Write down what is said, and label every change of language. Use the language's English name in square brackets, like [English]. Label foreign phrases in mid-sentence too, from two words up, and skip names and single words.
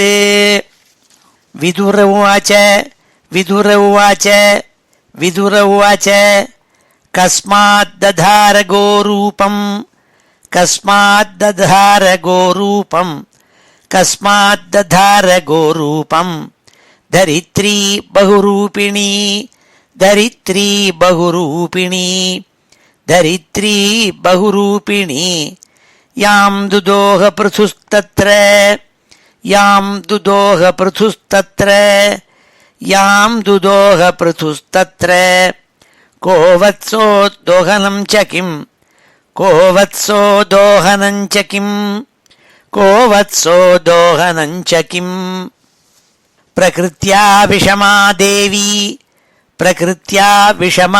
[Sanskrit] विदुर उवाच विदुर उवाच विदुर उवाच कस्माद्दधार गोरूपं कस्माद्दधार गोरूपं कस्माद्दधार गोरूपं धरित्री बहुरूपिणी धरित्री बहुरूपिणी धरित्री बहुरूपिणी याम् दुदोह पृथुस्तत्र याम् दुदोह पृथुस्तत्र याम् துதோக பிருதுஸ்தத்ர யாம் दुदोह पृथुस्तत्र गोवत्सो दोहनं च किम् गोवत्सो दोहनं च किम् गोवत्सो दोहनं च किम् प्रकृत्या विषमा देवी प्रकृत्या विषमा தேவி பிரகிருத்யா விஷமா